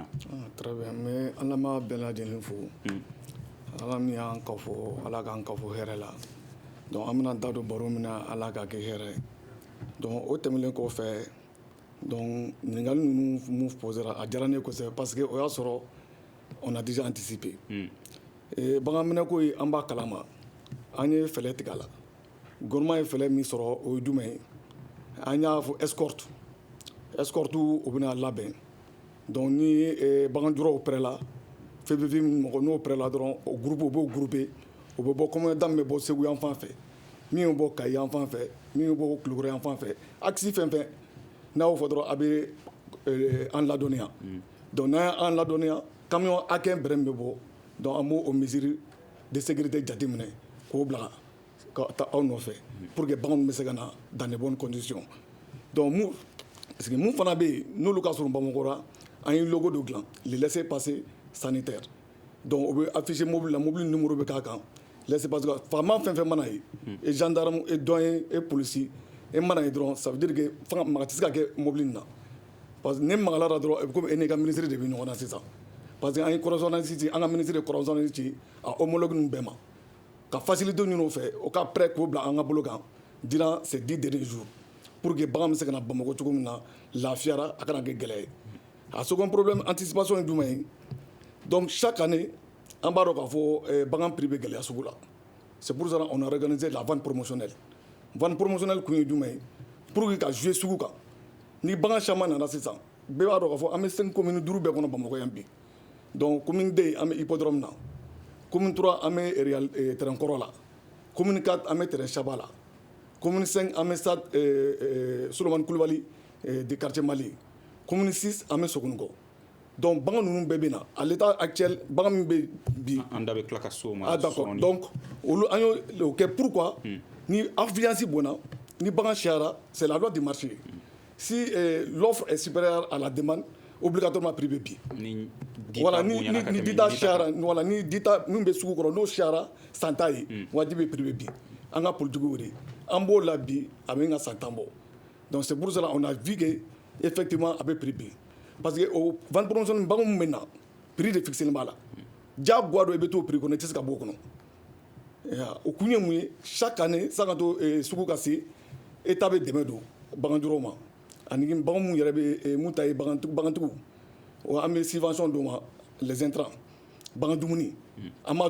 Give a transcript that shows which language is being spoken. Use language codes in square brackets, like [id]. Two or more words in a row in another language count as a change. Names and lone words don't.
[fr] très bien [bm] n bɛ an lamɛn bɛɛ lajɛlen fo ala min y'an kafo ala k'an kafo hɛrɛ la donc an bɛna da don baro min na ala k'a kɛ hɛrɛ donc o tɛmɛnen kɔfɛ donc ɲininkali ninnu mun posera a diyara ne kosɛbɛ [fr] parce que [bm] o y'a sɔrɔ [fr] on a déjà anticipé [bm] bagan minɛko in an b'a kalama an ye fɛlɛ tigɛ a la gouvernement ye fɛlɛ min sɔrɔ o ye jumɛn ye an y'a fɔ escorte o bɛna labɛn donc ni bagan juraw pɛrɛla février mɔgɔ n'o pɛrɛla dɔrɔn o groupe o b'o groupe o bɛ bɔ commandant bɛ bɔ Segu yan fan fɛ min bɛ bɔ Kayi yan fan fɛ min bɛ bɔ Kulukɔrɔ yan fan fɛ axe fɛn fɛn n'a y'o fɔ dɔrɔn a bɛ an ladɔnniya donc n'an y'an ladɔnniya camion hakɛ bɛrɛ min bɛ bɔ donc an b'o [fr] mesure de sécurité [bm] jateminɛ k'o bila ka taa aw nɔfɛ [fr] pour que [bm] baganw bɛ se ka na [fr] dans de bonnes conditions [bm] donc [fr] parce que [bm] mun fana bɛ yen n'olu ka surun Bamakɔ an ye logo dɔ dilan [fr] le laisser passer sanitaire [bm] donc o bɛ [fr] afficher mobile [bm] la [fr] mobile numéro [bm] bɛ k'a kan [fr] laisser passer [bm] faama fɛn fɛn mana ye [fr] et gendarme et douanier et policier [bm] e mana ye dɔrɔn [fr] ça veut dire que [bm] maga tɛ se ka kɛ mobile nin na [fr] parce que [bm] ne magala la dɔrɔn komi e n'i ka ministre de bɛ ɲɔgɔn na sisan [fr] parce que [bm] an ye correspondance ci an ka ministre de correspondance ci a homologue ninnu bɛɛ ma ka facilité ɲini o fɛ o ka prêt k'o bila an ka bolo kan [fr] durant ces 10 derniers jours pour que [bm] bagan bɛ se ka na Bamakɔ cogo min na lafiyara a kana kɛ gɛlɛya ye a [fr] second problème anticipation [bm] ye jumɛn ye donc [fr] chaque année [bm] an b'a dɔn k'a fɔ bagan prix bɛ gɛlɛya sugu la [fr] c'est pour ça on a organisé la vente promotionnelle [bm] kun ye jumɛn ye [fr] pour que [bm] ka jouer sugu kan ni bagan caman nana sisan bɛɛ b'a dɔn k'a fɔ an bɛ 5 communes 5 bɛɛ kɔnɔ Bamakɔ yan bi donc commune 2 an bɛ hippodrome na commune 3 an bɛ terrain kɔrɔ la commune 4 an bɛ terrain Chaba la commune 5 an bɛ stade Solomani Kulibali de quartier Mali commune 6 an bɛ Sogonikɔ donc bagan ninnu bɛɛ bɛ na [fr] à l'état actuel [bm] bagan min bɛ bi an da bɛ tila ka so ma [fr] ah d'accord [bm] donc olu an y'o kɛ pourquoi ni affluence bonna ni bagan cayara [fr] c'est la loi du marché si l'offre est supérieure à la demande [bm] obligatoirement prix bɛ bi voilà ni dita cayara voilà ni dita min bɛ sugu kɔrɔ n'o cayara san ta ye wajibi prix bɛ bi an ka politigiw de an b'o la bi a bɛ n ka san 10 bɔ donc [fr] c'est pour cela on a vu que effectivement [bm] a bɛ prix bi parce que o vente promotionnelle bagan min bɛ na prix de fixé b'a la diyagoya dɔ i bɛ t'o prix kɔnɔ i tɛ se ka bɔ o kɔnɔ o kun ye mun ye [fr] chaque année [bm] san ka to sugu ka se état bɛ dɛmɛ don baganjuraw ma ani bagan mun yɛrɛ bɛ mun ta ye bagantigiw an bɛ subvention d'u ma [fr] les intrants [bm] bagan dumuni an b'a